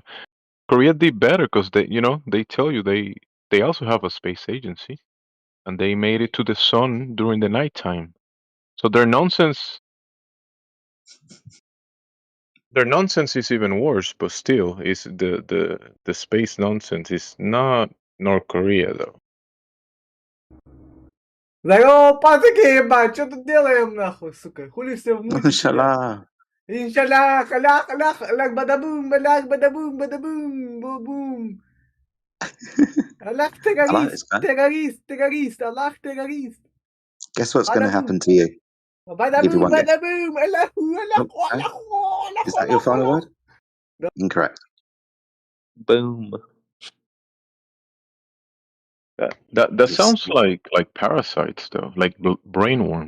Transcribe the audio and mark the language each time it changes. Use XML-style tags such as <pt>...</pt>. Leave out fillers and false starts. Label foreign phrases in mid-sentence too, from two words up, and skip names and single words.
<en>Korea did better because they tell you they also have a space agency, and they made it to the sun during the nighttime. So their nonsense is even worse, but still, is the space nonsense is not North Korea though.</en> <ru>Здорово, пацаки, ебать, что тут делаем, нахуй, сука? Хули все в муте сидят? Иншаллах, аллах, аллах, аллах, бадабум, бу-бум. Аллах, террорист, террорист, террорист, аллах, террорист.</ru> <en>Guess what's going to happen to you? Give you Badaboom, one guess. badaboom, Is that your final word? Incorrect. Boom. That sounds like parasites though, like brainworm.</en>